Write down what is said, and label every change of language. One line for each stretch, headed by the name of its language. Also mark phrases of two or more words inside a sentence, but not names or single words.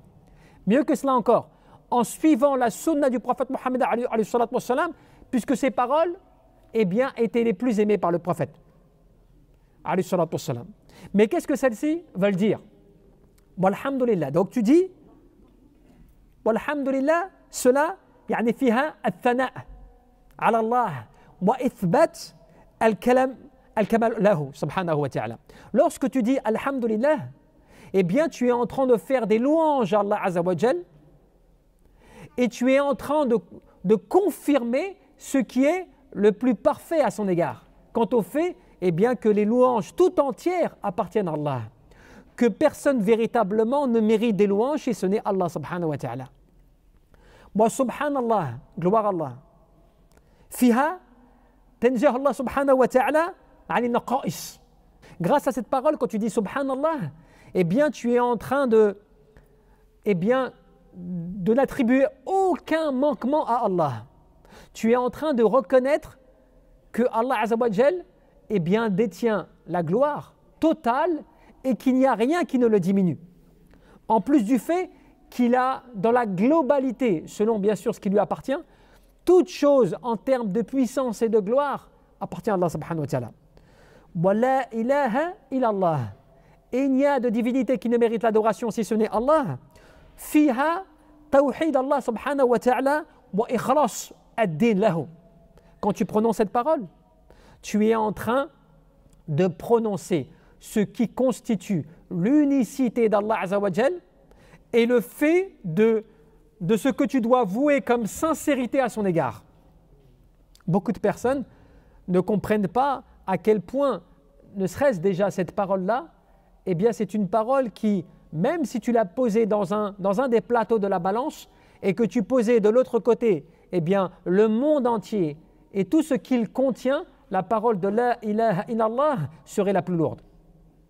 French: Mieux que cela encore, en suivant la sunna du prophète Mohammed
Arabic: عليه الصلاة والسلام,
French: puisque ces paroles eh bien, étaient les plus aimées par le prophète
Arabic: عليه الصلاة والسلام.
French: Mais qu'est-ce que celles-ci veulent dire? Walhamdulillah. Donc tu dis walhamdulillah, cela
Arabic: يعني فيها الثناء على الله وإثبات الكمال له سبحانه وتعالى.
French: Lorsque tu dis alhamdulillah, eh bien tu es en train de faire des louanges à Allah
Arabic: عز وجل
French: et tu es en train de confirmer ce qui est le plus parfait à son égard. Quant au fait, eh bien que les louanges tout entières appartiennent à Allah, que personne véritablement ne mérite des louanges si ce n'est Allah
Arabic: سبحانه وتعالى. وسبحان الله,
French: gloire à Allah.
Arabic: فيها تنزيه الله سبحانه وتعالى عن النقائص.
French: Grâce à cette parole, quand tu dis subhanallah, eh bien tu es en train de n'attribuer aucun manquement à Allah. Tu es en train de reconnaître que Allah
Arabic: عز وجل
French: eh bien, détient la gloire totale et qu'il n'y a rien qui ne le diminue. En plus du fait qu'il a dans la globalité, selon bien sûr ce qui lui appartient, toute chose en termes de puissance et de gloire appartient à Allah
Arabic: سبحانه وتعالى. ولا إله إلا الله.
French: Et il n'y a de divinité qui ne mérite l'adoration si ce n'est Allah.
Arabic: فيها توحيد الله سبحانه وتعالى وإخلاص الدين له.
French: Quand tu prononces cette parole, tu es en train de prononcer ce qui constitue l'unicité d'Allah
Arabic: عز وجل
French: et le fait de ce que tu dois vouer comme sincérité à son égard. Beaucoup de personnes ne comprennent pas à quel point, ne serait-ce déjà cette parole-là, eh bien c'est une parole qui, même si tu l'as posée dans un des plateaux de la balance et que tu posais de l'autre côté, eh bien le monde entier et tout ce qu'il contient, la parole de
Arabic: لا إله إلا الله
French: serait la plus lourde.